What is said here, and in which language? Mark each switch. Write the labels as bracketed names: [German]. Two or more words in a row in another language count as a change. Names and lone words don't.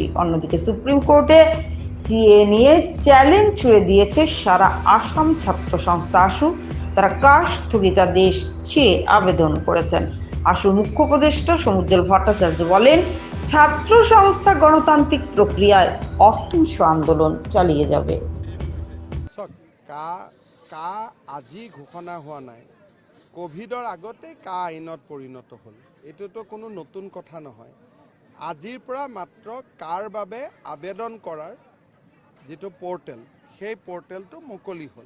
[Bangla] অন্যদিকে সুপ্রিম কোর্টে সিএ নিয়ে চ্যালেঞ্জ ছুড়ে দিয়েছে সারা আসাম ছাত্র সংস্থা আসু। তারা কাস্ট স্থগিতাদেশ চেয়ে আবেদন করেছেন। আসুর মুখ্য উপদেষ্টা সমুজ্জ্বল ভট্টাচার্য বলেন, ছাত্র সংস্থা গণতান্ত্রিক প্রক্রিয়ায় অহিংস আন্দোলন চালিয়ে যাবে। [Assamese] কা আজি ঘোষণা হোৱা নাই, কোভিডৰ আগতে কা আইনত পৰিণত হ'ল। এইটোতো কোনো নতুন কথা নহয়। আজিৰ পৰা মাত্ৰ কাৰ বাবে আবেদন কৰাৰ যিটো পোৰ্টেল, সেই পোৰ্টেলটো মুকলি হ'ল।